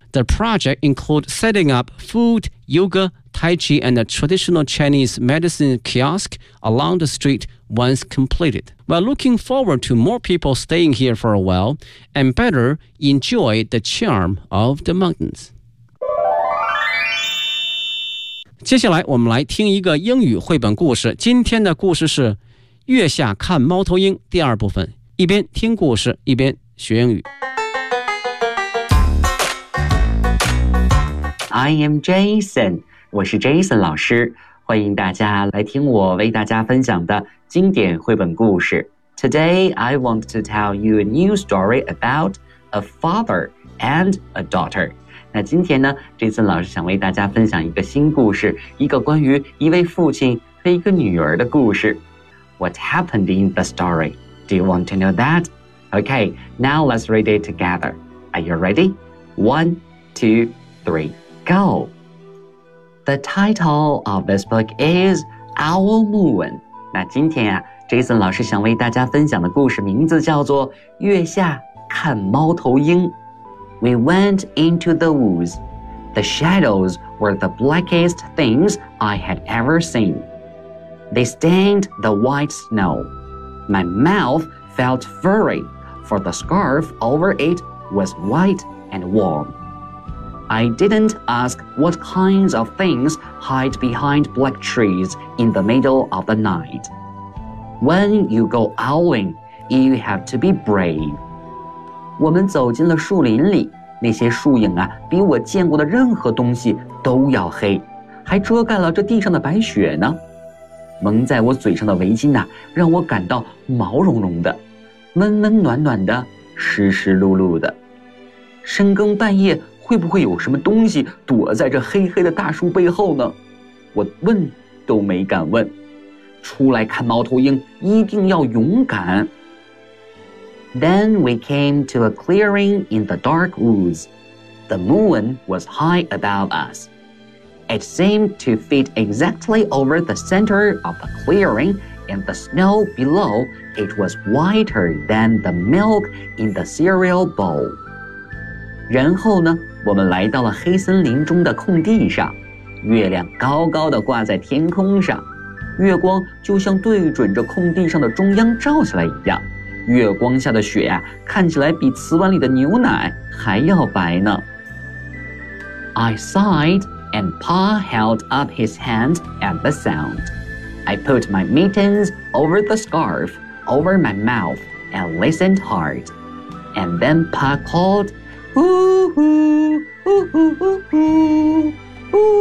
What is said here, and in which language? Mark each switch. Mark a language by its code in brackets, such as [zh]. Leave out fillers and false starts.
[en] The project includes setting up food, yoga, tai chi, and a traditional Chinese medicine kiosk along the street once completed. While looking forward to more people staying here for a while and better enjoy the charm of the mountains. [zh] 接下来我们来听一个英语绘本故事，今天的故事是月下看猫头鹰第二部分，一边听故事一边学英语。 [en] I am Jason， [zh] 我是 Jason 老师，欢迎大家来听我为大家分享的经典绘本故事。 [en] Today I want to tell you a new story about a father and a daughter。 [zh] 那今天呢，这次老师想为大家分享一个新故事，一个关于一位父亲和一个女儿的故事。 [en] What happened in the story? Do you want to know that? Okay, now let's read it together. Are you ready? One, two, three, go! The title of this book is Owl Moon. [zh] 那今天啊，这次老师想为大家分享的故事名字叫做《月下看猫头鹰》。 [en] We went into the woods. The shadows were the blackest things I had ever seen. They stained the white snow. My mouth felt furry, for the scarf over it was white and warm. I didn't ask what kinds of things hide behind black trees in the middle of the night. When you go owling, you have to be brave. [zh] 我们走进了树林里，那些树影啊，比我见过的任何东西都要黑，还遮盖了这地上的白雪呢。蒙在我嘴上的围巾啊，让我感到毛茸茸的，温温暖暖的，湿湿漉漉的。深更半夜，会不会有什么东西躲在这黑黑的大树背后呢？我问都没敢问。出来看猫头鹰，一定要勇敢。 [en] Then we came to a clearing in the dark woods. The moon was high above us. It seemed to fit exactly over the center of the clearing, and the snow below it was whiter than the milk in the cereal bowl. [zh] 然后呢，我们来到了黑森林中的空地上，月亮高高的挂在天空上，月光就像对准着空地上的中央照下来一样。月光下的雪呀、啊，看起来比瓷碗里的牛奶还要白呢。 [en] I sighed, and Pa held up his hand at the sound. I put my mittens over the scarf, over my mouth, and listened hard. And then Pa called, "Ooh, ooh, ooh, ooh, ooh!"